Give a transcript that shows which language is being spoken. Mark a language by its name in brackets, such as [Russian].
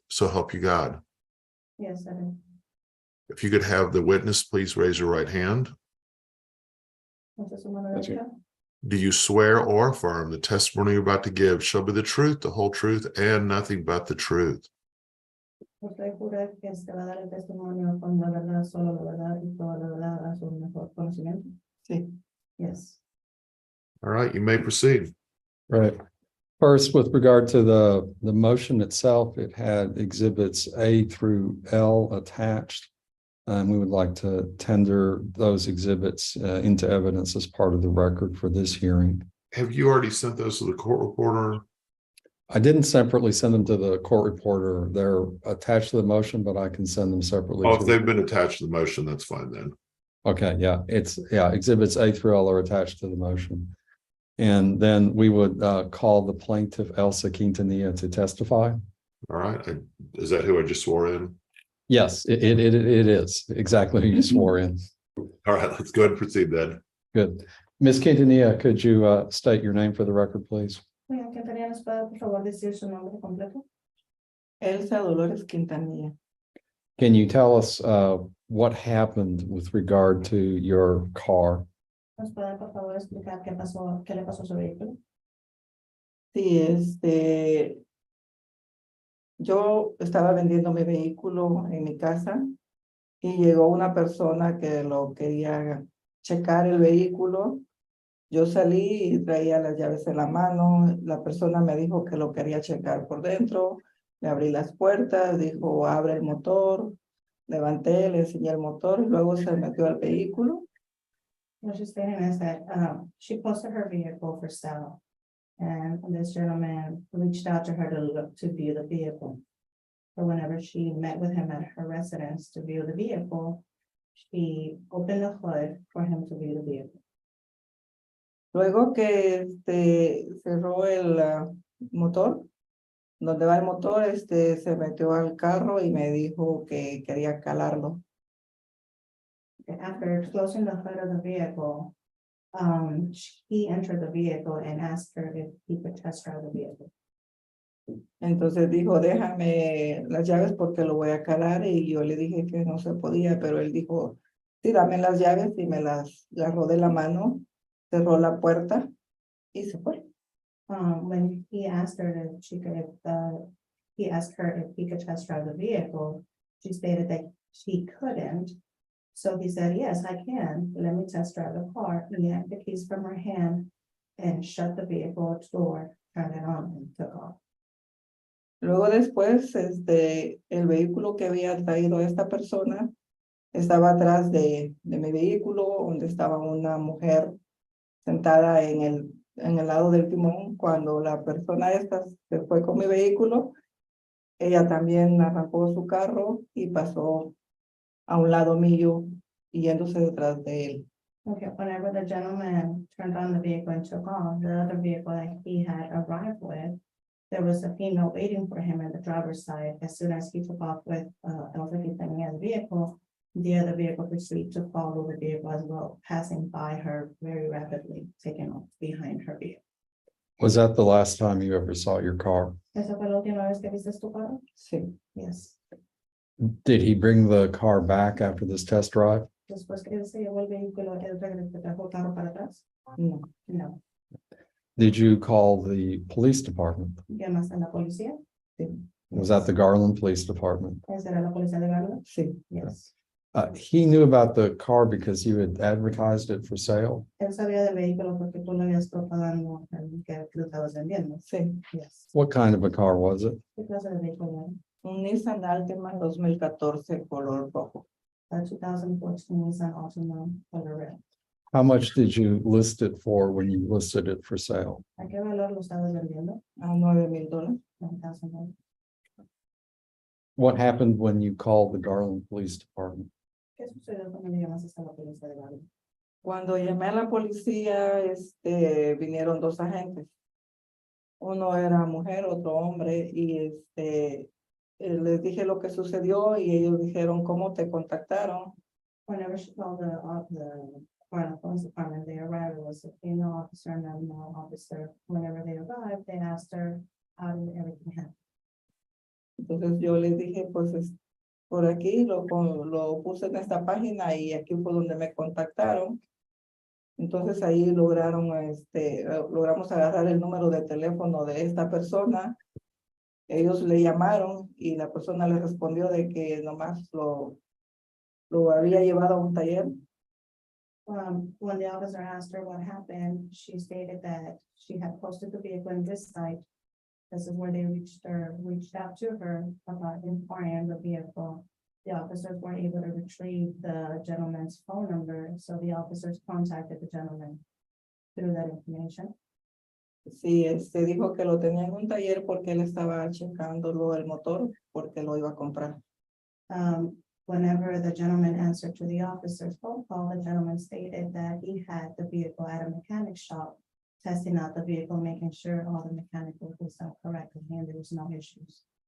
[English] So help you God. Yes, I do. If you could have the witness, please raise your right hand. [Spanish] Entonces, su mano [English] That's [Spanish] derecha. [English] Do you swear or affirm the testimony you're about to give shall be the truth, the whole truth, and nothing but the truth? [Spanish] Usted jura que se va a dar el testimonio con la verdad, solo la verdad y toda la verdad a su mejor conocimiento. Sí. [English] Yes. All right, you may proceed. Right. First, with regard to the motion itself, it had exhibits A through L attached. And we would like to tender those exhibits into evidence as part of the record for this hearing. Have you already sent those to the court reporter? I didn't separately send them to the court reporter. They're attached to the motion, but I can send them separately. Oh, if they've been attached to the motion, that's fine then. Okay, yeah, exhibits A through L are attached to the motion. And then we would call the plaintiff Elsa Quintanilla to testify. All right, is that who I just swore in? Yes, it is exactly who you swore in. All right, let's go ahead and proceed then. Good. Ms. Quintanilla, could you state your name for the record, please? [Spanish] Oiga, Quintanilla, ¿nos puede por favor decir su nombre completo? Elsa Dolores Quintanilla. [English] Can you tell us what happened with regard to your car? [Spanish] ¿Nos puede por favor explicar qué pasó, qué le pasó a su vehículo? Sí, yo estaba vendiendo mi vehículo en mi casa y llegó una persona que lo quería checar el vehículo. Yo salí y traía las llaves en la mano. La persona me dijo que lo quería checar por dentro. Le abrí las puertas, dijo, abre el motor. Levanté, le enseñé el motor y luego se metió al vehículo. [English] What she's stating is that she posted her vehicle for sale. And this gentleman reached out to her to look to view the vehicle. So whenever she met with him at her residence to view the vehicle, she opened the hood for him to view the vehicle. [Spanish] Luego que cerró el motor, donde va el motor, se metió al carro y me dijo que quería calarlo. [English] After closing the hood of the vehicle, he entered the vehicle and asked her if he could test drive the vehicle. [Spanish] Entonces dijo, déjame las llaves porque lo voy a calar, y yo le dije que no se podía, pero él dijo, sí, dame las llaves, y me las agarró de la mano, cerró la puerta y se fue. [English] When he asked her if she could, he asked her if he could test drive the vehicle, she stated that she couldn't. So he said, yes, I can. Let me test drive the car. And he yanked the keys from her hand and shut the vehicle door, turned it on and took off. [Spanish] Luego después, el vehículo que había traído esta persona estaba atrás de mi vehículo, donde estaba una mujer sentada en el lado del timón. Cuando la persona esta se fue con mi vehículo, ella también arrancó su carro y pasó a un lado mío, yéndose detrás de él. [English] Okay, whenever the gentleman turned on the vehicle and took off, the other vehicle that he had arrived with, there was a female waiting for him in the driver's side. As soon as he took off with Elsa Quintania's vehicle, the other vehicle proceeded to follow the vehicle as well, passing by her very rapidly, taking off behind her vehicle. Was that the last time you ever saw your car? [Spanish] ¿Esa fue la última vez que viste tu carro? Sí. [English] Yes. Did he bring the car back after this test drive? [Spanish] Después que él se llevó el vehículo, él regresó, trajo el carro para atrás. No. [English] No. Did you call the police department? [Spanish] ¿Llamaste a la policía? Sí. [English] Was that the Garland Police Department? [Spanish] ¿Esa era la policía de Garland? Sí. [English] Yes. He knew about the car because you had advertised it for sale. [Spanish] Él sabía del vehículo porque tú lo habías propagando que lo estabas vendiendo. Sí. [English] Yes. What kind of a car was it? [Spanish] ¿Qué clase de vehículo era? Un Nissan Altima 2014 color rojo. [English] A 2014 Nissan Altima color red. How much did you list it for when you listed it for sale? [Spanish] ¿A qué valor lo estabas vendiendo? A $9,000. [English] $9,000. What happened when you called the Garland Police Department? [Spanish] ¿Qué sucedió cuando le llamaste a la policía de Garland? Cuando llamé a la policía, vinieron dos agentes. Uno era mujer, otro hombre, y les dije lo que sucedió y ellos dijeron, ¿cómo te contactaron? [English] Whenever she called the Garland Police Department, they arrived, it was a female officer and a male officer. Whenever they arrived, they asked her how did everything happen. [Spanish] Entonces yo les dije, pues por aquí lo puse en esta página y aquí fue donde me contactaron. Entonces ahí logramos agarrar el número de teléfono de esta persona. Ellos le llamaron y la persona le respondió de que nomás lo había llevado a un taller. [English] When the officer asked her what happened, she stated that she had posted the vehicle in this site. This is where they reached out to her about inquiring the vehicle. The officers were able to retrieve the gentleman's phone number, so the officers contacted the gentleman through that information. [Spanish] Sí, dijo que lo tenía en un taller porque él estaba checándolo el motor porque lo iba a comprar. [English] Whenever the gentleman answered to the officer's phone call, the gentleman stated that he had the vehicle at a mechanic shop, testing out the vehicle, making sure all the mechanical was done correctly and there was no issues.